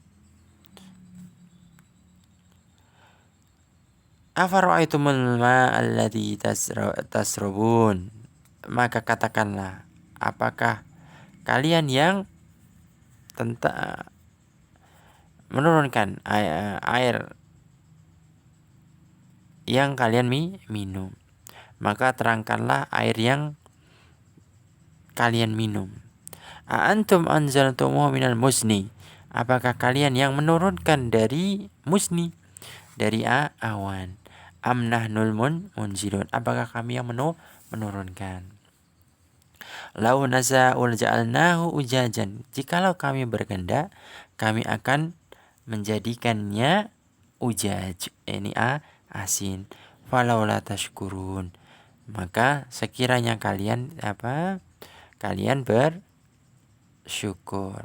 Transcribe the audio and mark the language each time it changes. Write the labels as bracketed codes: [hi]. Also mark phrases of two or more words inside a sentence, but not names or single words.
[ar] أفرأيتم الماء الذي تشربون, [id] maka katakanlah, apakah kalian yang menurunkan air yang kalian minum, maka terangkanlah air yang kalian minum. [ar] أأنتم أنزلتموه من المزن, [id] apakah kalian yang menurunkan dari muzni, dari awan. [ar] أم نحن المنزلون, [id] apakah kami yang menurunkan. [ar] لو نشاء جعلناه أجاجا, [id] jikalau kami berkehendak, kami akan menjadikannya ujaj, ini asin. [ar] فلولا تشكرون, [id] maka sekiranya kalian bersyukur.